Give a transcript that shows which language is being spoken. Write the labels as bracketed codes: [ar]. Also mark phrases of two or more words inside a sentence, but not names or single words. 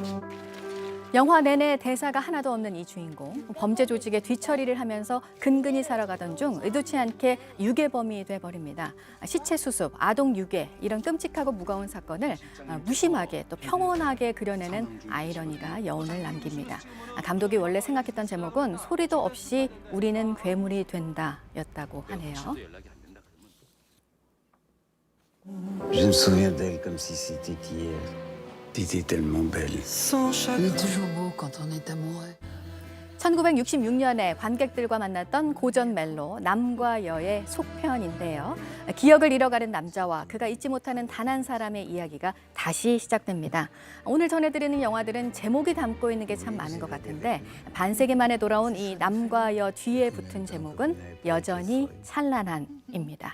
[ko] 영화 내내 대사가 하나도 없는 이 주인공, 범죄 조직의 뒤처리를 하면서 근근히 살아가던 중 의도치 않게 유괴범이 돼버립니다. 시체 수습, 아동 유괴 이런 끔찍하고 무거운 사건을 무심하게 또 평온하게 그려내는 아이러니가 여운을 남깁니다. 감독이 원래 생각했던 제목은 소리도 없이 우리는 괴물이 된다였다고 하네요. [fr] Je me souviens d'elle comme si c'était hier. T'étais tellement belle. Il est toujours beau quand on est amoureux. [ko] 1966년에 관객들과 만났던 고전 멜로 남과 여의 속편인데요. 기억을 잃어가는 남자와 그가 잊지 못하는 단 한 사람의 이야기가 다시 시작됩니다. 오늘 전해드리는 영화들은 제목이 담고 있는 게 참 많은 것 같은데 반세기 만에 돌아온 이 남과 여 뒤에 붙은 제목은 여전히 찬란한입니다.